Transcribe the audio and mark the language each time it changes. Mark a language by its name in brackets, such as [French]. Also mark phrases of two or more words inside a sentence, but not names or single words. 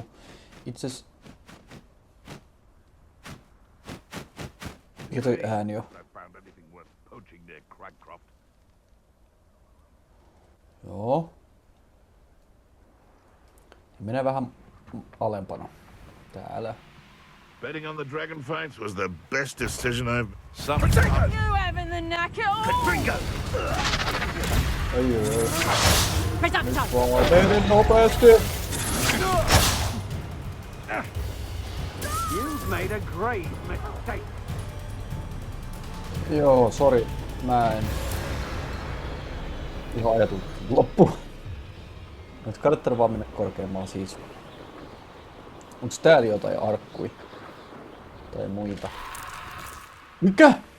[Finnish] Itses... Mikä toi ääni on? Joo. Menee vähän alempana. Täällä. [English] Betting on the dragon fights was the best decision I've... You having the knacker? [Finnish] Ai. [English] Reduction! [Finnish] Vaan menen nopeasti. [English] You've made a grave mistake. [Finnish] Joo, sori. Mä en ihan ajatellut loppu. Nyt kannattaa vaan mennä korkeammaan siis. Onks täällä jotain arkkui? Tai muita? Mikä?